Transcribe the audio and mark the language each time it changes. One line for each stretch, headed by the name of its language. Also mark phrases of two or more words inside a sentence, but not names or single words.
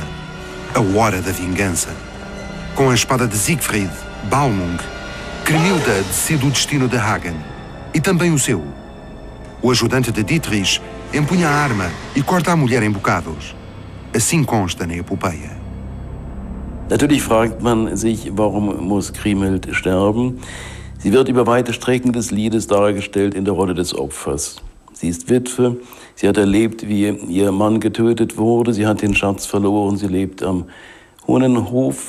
Portuguese: A hora da vingança. Com a espada de Siegfried, Balmung, Cremilda decide o destino de Hagen. E também o seu. O ajudante de Dietrich empunha a arma e corta a mulher em bocados. Assim consta na epopeia.
German: Natürlich fragt man sich, warum muss Kriemhild sterben? Sie wird über weite Strecken des Liedes dargestellt in der Rolle des Opfers. Sie ist Witwe, sie hat erlebt, wie ihr Mann getötet wurde, sie hat den Schatz verloren, sie lebt am Hohenhof.